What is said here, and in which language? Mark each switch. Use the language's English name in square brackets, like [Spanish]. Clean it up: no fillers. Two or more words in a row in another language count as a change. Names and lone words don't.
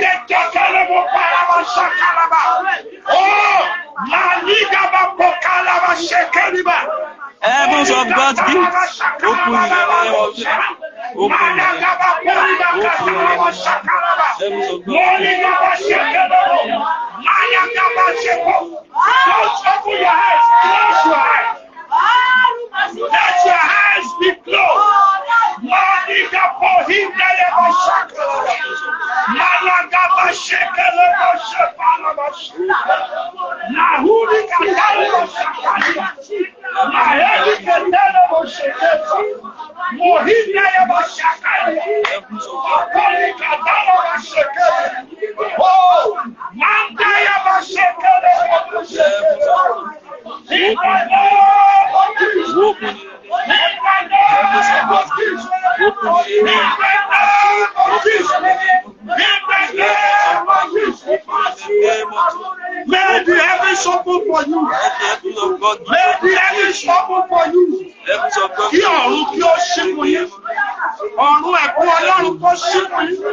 [English] tekelebo paraba shakalaba. Oh, maligaba pokalaba shekeliba. Heavens of God's gifts, open in the name of Jesus. Open in the name of Jesus. Heavens of God's Close open your eyes. Close your eyes. Let your eyes be closed. Malika pohimna lebo shakalaba. Malagaba shekelebo shepalaba. Nahuli katalebo shakalaba. Maheli katalebo shekelebo. Mohimna lebo shakalaba. Maheli katalebo shekelebo. Oh, manda lebo shekelebo shekelebo. In the name of Jesus. open in the name of Jesus. Open in the name of Jesus. May the heavens open for you. Heavens of God, May the heavens open for you. heavens of God, [Yoruba] Kí ọ̀run kí ó ṣí fún yín. Ọ̀run ẹ̀kún Ọlọ́run kó ṣí fún yín.